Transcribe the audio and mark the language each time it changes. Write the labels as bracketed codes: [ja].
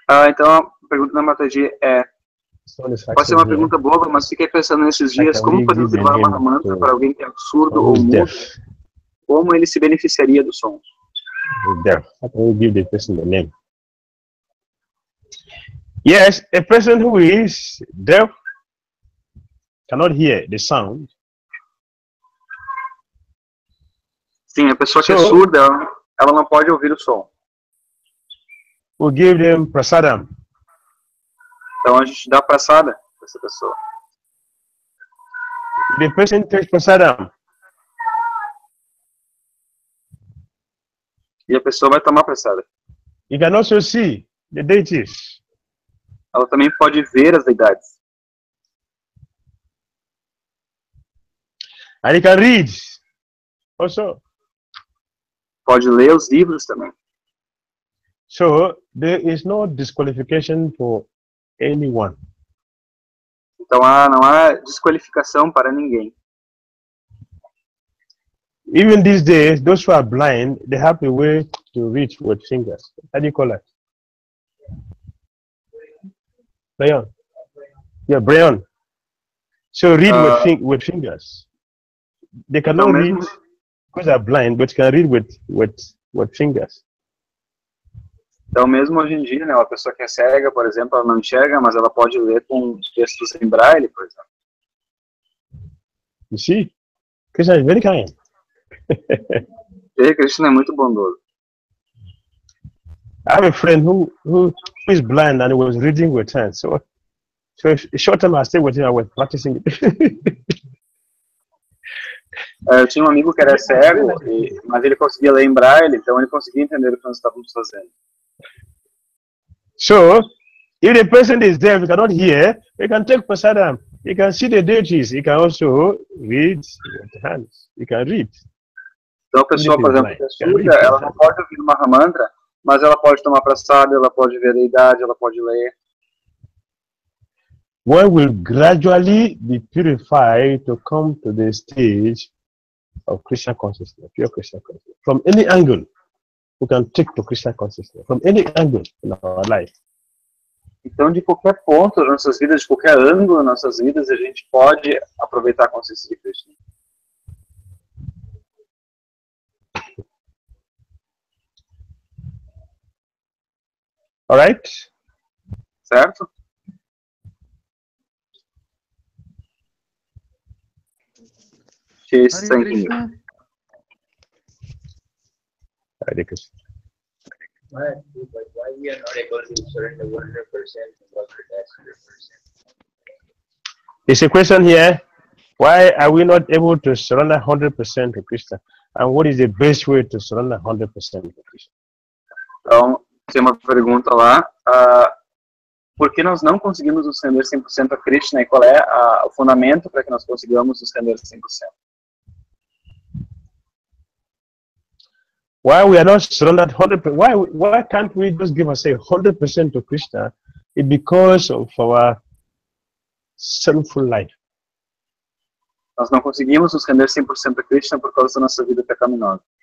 [pt] Então, a pergunta da Mataji é... Pode ser uma pergunta boba, mas fiquei pensando nesses dias, como podemos levar uma mantra para alguém que é surdo ou mudo? Como ele se beneficiaria do som? [en] Deaf. How can we give the person the name? Yes, a person who is deaf cannot hear the sound. [pt] Sim, a pessoa que é surda, ela não pode ouvir o som. [en] We give them prasadam. [pt] Então a gente dá prasadam para essa pessoa. [en] The person takes prasadam. [pt] E a pessoa vai tomar prasadam. [en] You can also see the deities. [pt] Ela também pode ver as deidades. [en] And you can read also. [pt] Pode ler os livros também. [en] So there is no disqualification for anyone. [pt] Então não há desqualificação para ninguém. [en] Even these days, those who are blind, they have a way to reach with fingers. How do you call it? Brian. Yeah, Brian. So read with fingers. They cannot read because they are blind, but can read with fingers. [pt] Então, mesmo hoje em dia, né, uma pessoa que é cega, por exemplo, ela não enxerga, mas ela pode ler com textos em braille, por exemplo. [en] You see, Krishna is very kind. [pt] Krishna é muito bondoso. [en] I have a friend who is blind and was reading with hands. So a short time I stayed with him, I was practicing it. [pt] Eu tinha um amigo que era cego, mas ele conseguia ler em braille, então ele conseguia entender o que nós estávamos fazendo. [en] So, if the person is deaf, he cannot hear, he can take prasadam. He can see the deities. He can also read with hands. He can read. [pt] Então, a pessoa, por exemplo, que é surda, ela não pode ouvir uma Mahamantra, mas ela pode tomar prasadam, ela pode ver a deidade, ela pode ler. [en] One will gradually be purified to come to the stage of Krishna consciousness, pure Krishna consciousness. From any angle, we can take to Krishna consciousness. From any angle in our life. [pt] Então, de qualquer ponto das nossas vidas, de qualquer ângulo das nossas vidas, a gente pode aproveitar a consciência de Krishna. [en] All right? [pt] Certo? [en] She's thanking you. Hare Krishna. Why we are not able to surrender 100% and what that's 100%? It's a question here. Why are we not able to surrender 100% to Krishna? And what is the best way to surrender 100% to Krishna? [pt] Então, tem uma pergunta lá. Por que nós não conseguimos nos render 100% a Krishna e qual é o fundamento para que nós consigamos nos render 100%? [en] Why we are not surrendered 100%? Why can't we just give us 100% to Krishna? It's because of our sinful life. [pt] Nós não conseguimos nos render 100% a Krishna por causa da nossa vida pecaminosa.